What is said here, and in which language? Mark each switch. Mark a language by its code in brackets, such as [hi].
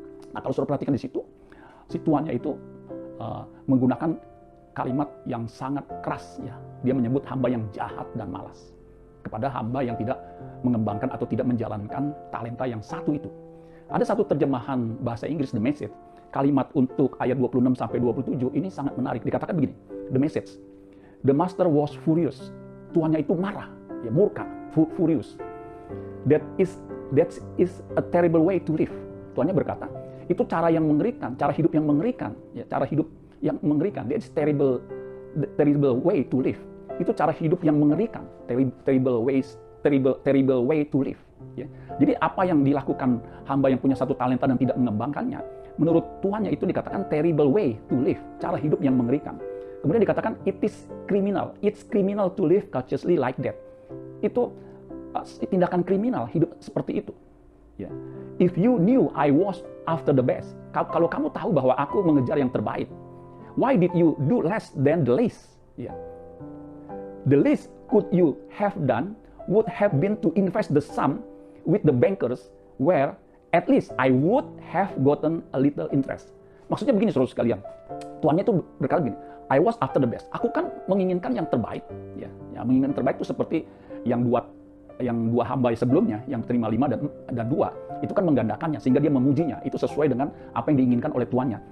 [id] Nah, kalau saudara perhatikan di situ, si tuannya itu menggunakan kalimat yang sangat keras, ya. Dia menyebut hamba yang jahat dan malas kepada hamba yang tidak mengembangkan atau tidak menjalankan talenta yang 1 itu. Ada satu terjemahan bahasa Inggris, The Message, kalimat untuk ayat 26 sampai 27 ini sangat menarik. Dikatakan begini, [en] The Message, the master was furious. [id] Tuannya itu marah, ya, murka, [en] furious. That is a terrible way to live. [id] Tuannya berkata, itu cara yang mengerikan, cara hidup yang mengerikan, ya, cara hidup yang mengerikan. [en] That is terrible way to live. [id] Itu cara hidup yang mengerikan, [en] terrible way to live. [id] Ya. Jadi apa yang dilakukan hamba yang punya 1 talenta dan tidak mengembangkannya, menurut tuannya itu dikatakan [en] terrible way to live, [id] cara hidup yang mengerikan. Kemudian dikatakan [en] it's criminal to live cautiously like that. [id] Itu tindakan kriminal hidup seperti itu. Ya. [en] If you knew I was after the best, [id] kalau kamu tahu bahwa aku mengejar yang terbaik, [en] why did you do less than the least? Ya. The least could you have done would have been to invest the sum with the bankers where at least I would have gotten a little interest. [id] Maksudnya begini saudara sekalian, tuannya itu berkata begini, [en] I was after the best. [id] Aku kan menginginkan yang terbaik, ya menginginkan terbaik itu seperti yang dua hamba sebelumnya yang terima 5 dan 2 itu kan menggandakannya sehingga dia memujinya, itu sesuai dengan apa yang diinginkan oleh tuannya.